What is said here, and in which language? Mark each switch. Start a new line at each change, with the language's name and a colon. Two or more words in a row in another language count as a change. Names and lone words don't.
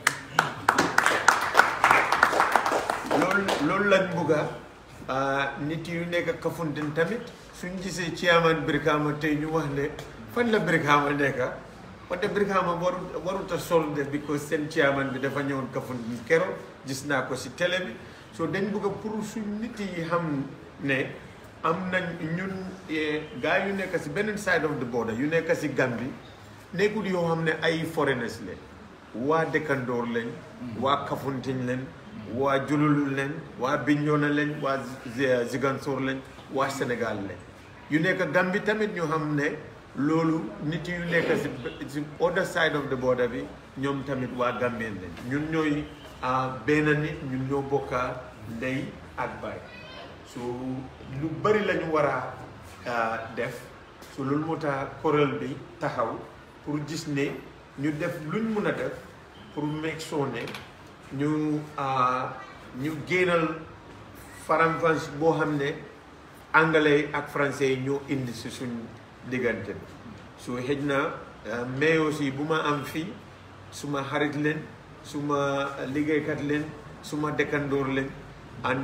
Wolof: loolu lañ bugga nit yu nekk Kafountine tamit suñ gisee chairman Brikama tey ñu wax ne fan la Brikama nekk wante Brikama warut a sol de because seen chairman bi dafa ñëwoon Kafountine keroog gis naa ko si télé bi so dañ bugga pour suñ nit yi xam ne am nañ ñun gars yu nekk si beneen
English: side of the border
Wolof: yu nekk si Gambie nekkul yoo xam ne ay foreigners lañ waa dëkkandoor lañ waa Kafountine lañ waa Jululu lañ waa Bignona lañ waa Ziguinchor lañ waa Sénégal lañ yu nekk Gambie tamit ñu xam ne loolu nit yu nekk si
English: other side of the border
Wolof: bi ñoom tamit waa Gambien lañ ñun ñooy benn nit ñun ñoo bokka ndey ak baay so lu bëri la ñu war a def so loolu moo tax kuréel bi taxaw pour gis ne ñu def luñ mun a def pour
English: make sure
Wolof: ne ñu génnal faram-fàcce boo xam ne anglais ak français yi ñoo indi si suñ diggante bi so xëj na
French: mais aussi
Wolof: bu ma am fii suma xarit leen suma liggéeykat leen suma dëkkandoor leen ànd